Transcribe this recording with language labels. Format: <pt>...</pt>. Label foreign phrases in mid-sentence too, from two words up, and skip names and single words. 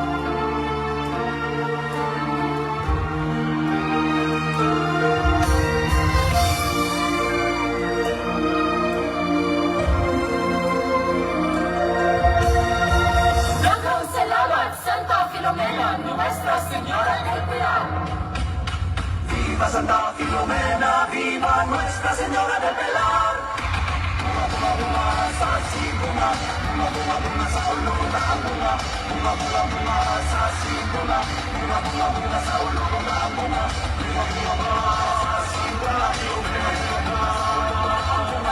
<ceb>Daghang salamat, Santa Filomena ni Nuestra Señora del Pilar.</ceb> <es>Viva Santa Filomena, viva Nuestra Señora del Pilar.</es> <ceb>Bunga, bunga, bunga sa sibunga, bunga, bunga, bunga sa ulo na ang bunga. Bunga, bunga, bunga sa sibunga, bunga, bunga, bunga sa ulo na ang bunga. Bunga, bunga, bunga sa sibunga, bunga, bunga, bunga ang bunga.</ceb>